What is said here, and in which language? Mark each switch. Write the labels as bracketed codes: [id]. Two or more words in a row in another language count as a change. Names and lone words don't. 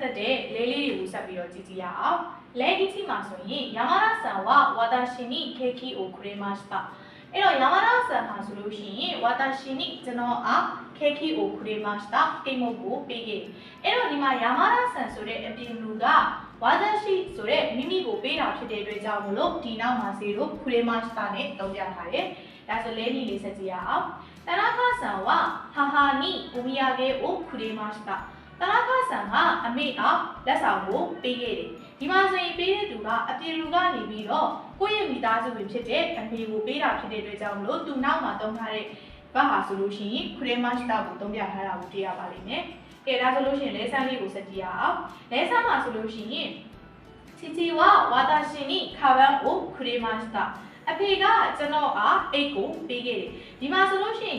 [my] သက်တဲ့လေးတွေကိုဆက်ပြီးတော့ကြည့်ကြည့်ရအောင်လဲဒီတီမှာဆိုရင် [ja] 山田さんは私に時計をくれました [my] အဲ့တော့ယာမာရာဆန်မှာဆိုလို့ရှိရင်ဝါတာရှင်နီကျွန်တော်အား [ja] 時計をくれました [my] ကိမုတ်ကိုပေးခဲ့အဲ့တော့ဒီမှာယာမာရာဆန်ဆိုတဲ့အပြင်လူကဝါတာရှိဆိုတဲ့မိမိကိုပေးတာဖြစ်တဲ့အတွက်ကြောင့်မလို့ဒီနောက်မှာစီတို့ခရေမတ်တာနဲ့သုံးပြထားတယ်ဒါဆိုလဲဒီလေးဆက်ကြည့်ရအောင် [ja] 田中さんは母にお土産をくれました。 [my] 田中さんကအမေကလက်ဆောင်ကိုပေးခဲ့တယ်။ဒီမှာဆိုရင်ပေးတဲ့သူကအပြင်လူကနေပြီးတော့ကိုယ့်ရဲ့မိသားစုဝင်ဖြစ်တဲ့အမေကိုပေးတာဖြစ်တဲ့အတွက်ကြောင့်မလို့သူနောက်မှာသုံးထားတဲ့ဘာဟာဆိုလို့ရှိရင်ခရမတ်တာကိုသုံးပြထားတာကိုတွေ့ရပါလိမ့်မယ်။ ကဲဒါဆိုလို့ရှိရင်လဲဆန်းလေးကိုဆက်ကြည့်ရအောင်။လဲဆန်းမှာဆိုလို့ရှိရင် [ja] 父は私にかばんをくれました [my] အဖေကကျွန်တော်အားအိတ်ကိုပေးခဲ့တယ်ဒီမှာဆိုလို့ရှိ